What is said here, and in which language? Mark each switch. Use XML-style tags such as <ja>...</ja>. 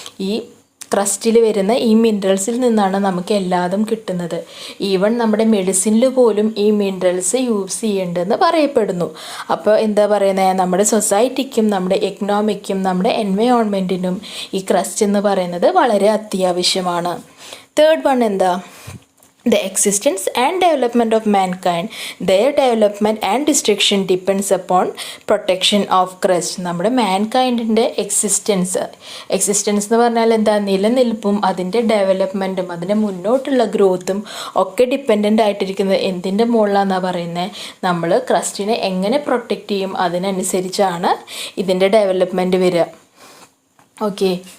<ml>ഈ ക്രസ്റ്റിൽ വരുന്ന ഈ മിനറൽസിൽ നിന്നാണ് നമുക്ക് എല്ലാതും കിട്ടുന്നത്. ഈവൻ നമ്മുടെ മെഡിസിനിൽ പോലും ഈ മിനറൽസ് യൂസ് ചെയ്യേണ്ടതെന്ന് പറയപ്പെടുന്നു. അപ്പോൾ എന്താ പറയുന്നത്? നമ്മുടെ സൊസൈറ്റിക്കും നമ്മുടെ എക്കണോമിക്കും നമ്മുടെ എൻവയോൺമെൻറ്റിനും ഈ ക്രസ്റ്റ് എന്ന് പറയുന്നത് വളരെ അത്യാവശ്യമാണ്. തേർഡ് വൺ എന്താ?</ml> <en>The existence and development of mankind, their development and destruction depends upon protection of crust.</en> <ml>നമ്മുടെ മാൻകൈൻഡിൻ്റെ എക്സിസ്റ്റൻസ് എന്ന് പറഞ്ഞാൽ എന്താ? നിലനിൽപ്പും അതിൻ്റെ ഡെവലപ്മെൻറ്റും അതിൻ്റെ മുന്നോട്ടുള്ള ഗ്രോത്തും ഒക്കെ ഡിപ്പെൻഡൻ്റ് ആയിട്ടിരിക്കുന്നത് എന്തിൻ്റെ മുകളിലാണെന്നാണ് പറയുന്നത്? നമ്മൾ ക്രസ്റ്റിനെ എങ്ങനെ പ്രൊട്ടക്റ്റ് ചെയ്യും അതിനനുസരിച്ചാണ് ഇതിൻ്റെ ഡെവലപ്മെൻറ്റ് വരിക. ഓക്കെ.</ml>